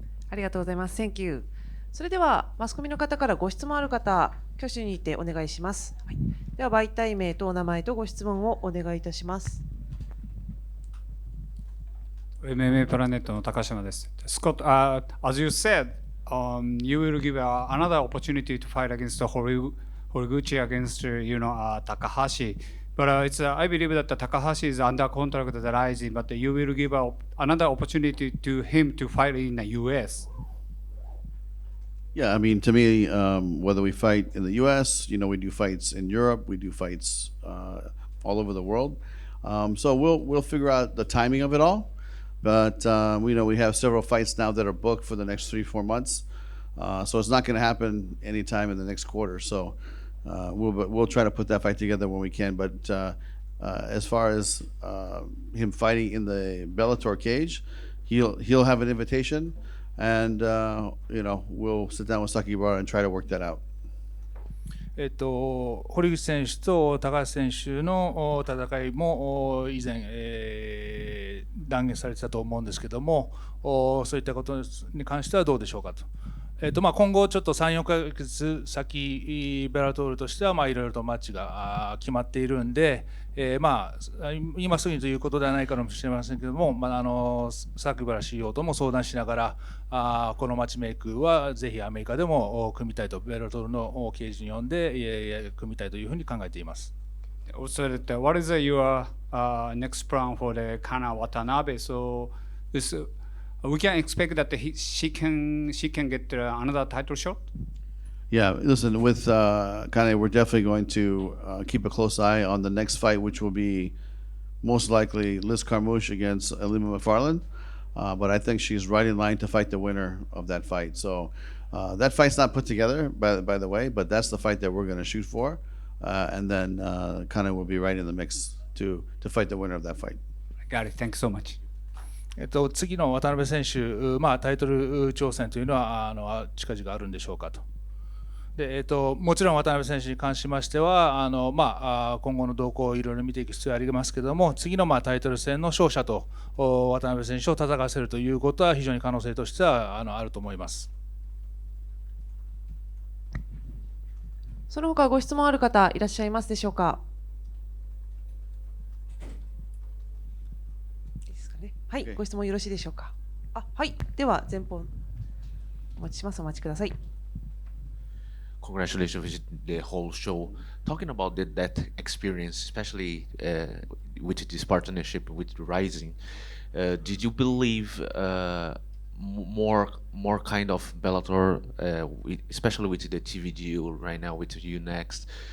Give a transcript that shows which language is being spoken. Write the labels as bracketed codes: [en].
[ja] ありがとうございます。 [en] Thank you。 [ja] それではマスコミの方からご質問ある方、挙手にてお願いします。はい、では媒体名とお名前とご質問をお願いいたします。 MMA プラネットの高島です。 [en] Scott, as you said, you will give another opportunity to fight against Horiguchi against Takahashi. But I believe that Takahashi is under contract with RIZIN, but you will give another opportunity to him to fight in the US. Yeah, I mean, to me, whether we fight in the U.S., we do fights in Europe, we do fights all over the world. So we'll figure out the timing of it all. But we have several fights now that are booked for the next 3-4 months. So it's not going to happen anytime in the next quarter. So we'll try to put that fight together when we can. But as far as him fighting in the Bellator cage, he'll have an invitation. And we'll sit down with Sakibara and try to work that out. [ja] 堀口選手と高橋選手の戦いも以前、断言されてたと思うんですけども、そういったことに関してはどうでしょうかと。今後ちょっと3、4ヶ月先、ベラトールとしてはいろいろとマッチが決まっているんで、今すぐにということではないかもしれませんけども、榊原 CEO とも相談しながら、このマッチメイクはぜひアメリカでも組みたいと、ベラトールの刑事に呼んで組みたいというふうに考えています。 [en] Also, what is your next plan for the Kana Watanabe? So, we can expect that she can get another title shot. Yeah, listen, with Kane, we're definitely going to keep a close eye on the next fight, which will be most likely Liz Carmouche against Alima McFarland. But I think she's right in line to fight the winner of that fight. So that fight's not put together, by the way, but that's the fight that we're going to shoot for. And then Kane will be right in the mix to fight the winner of that fight. Got it. Thanks so much. [ja] 次の渡辺選手、タイトル挑戦というのは近々あるんでしょうかと。でもちろん渡辺選手に関しましては今後の動向をいろいろ見ていく必要がありますけれども、次のタイトル戦の勝者と渡辺選手を戦わせるということは非常に可能性としてはあると思います。その他ご質問ある方いらっしゃいますでしょうか。いいですかね。はい、ご質問よろしいでしょうか。はい、では前方お待ちします。お待ちください。 [en] Congratulations with the whole show. Talking about that experience, especially with this partnership with RIZIN, did you believe more kind of Bellator, especially with the TV deal right now with you next?